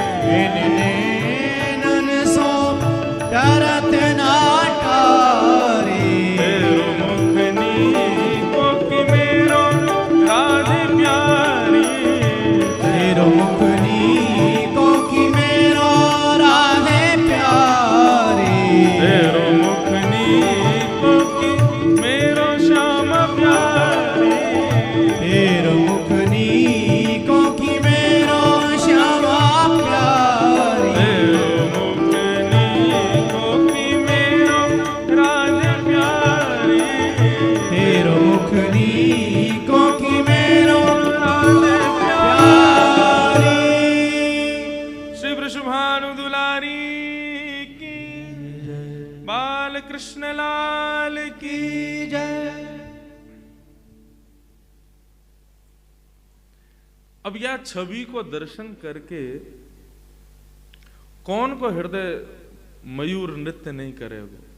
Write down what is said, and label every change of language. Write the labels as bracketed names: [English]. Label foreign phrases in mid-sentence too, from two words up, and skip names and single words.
[Braj] नैनन सो डरत ना टारे। तेरो मुखनी को कि मेरो राधे प्यारी। तेरो मुखनी को कि मेरो राधे प्यारी। तेरो मुखनी को कि मेरो श्याम प्यारी। तेरो मुखनी को कि मेरो श्यामा प्यारी। तेरो मुखनी को कि मेरो राधे प्यारी। तेरो मुखनी को कि मेरो राधे प्यारी। [Hindi] श्री वृषभानु दुलारी की, बाल कृष्ण लाल की जय। अब यह छवि को दर्शन करके कौन को हृदय मयूर नृत्य नहीं करेगा।